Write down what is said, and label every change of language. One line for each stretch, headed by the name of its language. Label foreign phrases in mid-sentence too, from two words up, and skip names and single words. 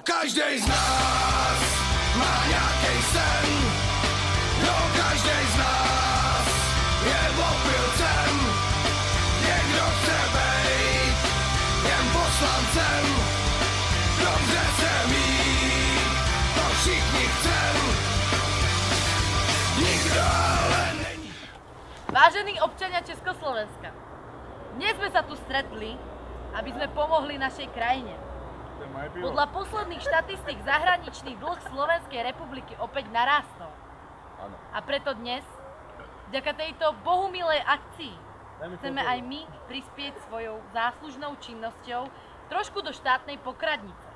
Czech: Každý z nás má nějaký sen, no každý z nás je opilcem. Někdo chce být jen poslancem, dobře se mít, to všichni chcem. Nikdo ale není.
Slovak: Vážení občania Československa, dnes sme sa tu stretli, aby sme pomohli našej krajine. Podľa posledných štatistík zahraničný dlh Slovenskej republiky opäť narástol. A preto dnes, vďaka tejto bohumilej akcii, chceme aj my prispieť svojou záslužnou činnosťou trošku do štátnej pokladnice.